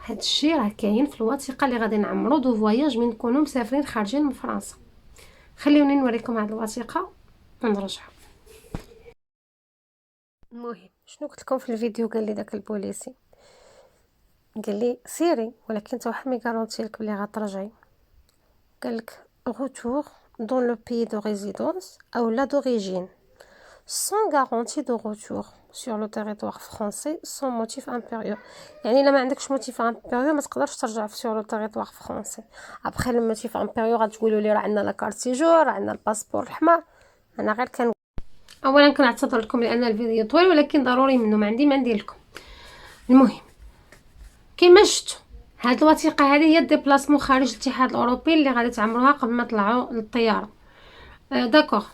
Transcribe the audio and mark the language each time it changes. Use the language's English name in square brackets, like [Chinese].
[Arabic] هادشي راه كاين في الوثيقه اللي غادي نعمرو دو فواياج من نكونوا مسافرين خارجين من فرنسا. خليوني نوريكم هاد الوثيقه ونرجع. المهم شنو قلت لكم في الفيديو؟ قال لي داك البوليسي قال لي سيري ولكن انت واحد ما غارونتي لك بلي غترجعي. قال لك [French] retour dans le pays de résidence ou là d'origine sans garantie de retour sur le territoire français sans motif impérieux. [Arabic] يعني الا ما عندكش موتيف امبيريو ما تقدرش ترجع في [French] sur le territoire français. [Arabic] ابخي الموتيف امبيريو غتقولوا لي راه عندنا لا كارت سيجور راه عندنا الباسبور الاحمر. انا غير اولا كنعتذر لكم لان الفيديو طويل ولكن ضروري منه ما عندي ما ندير لكم. المهم كما شفتوا هاد الوثيقه هذه هي الديبلاسمون خارج الاتحاد الاوروبي اللي غادي تعمروها قبل ما تطلعوا للطياره. داكوغ.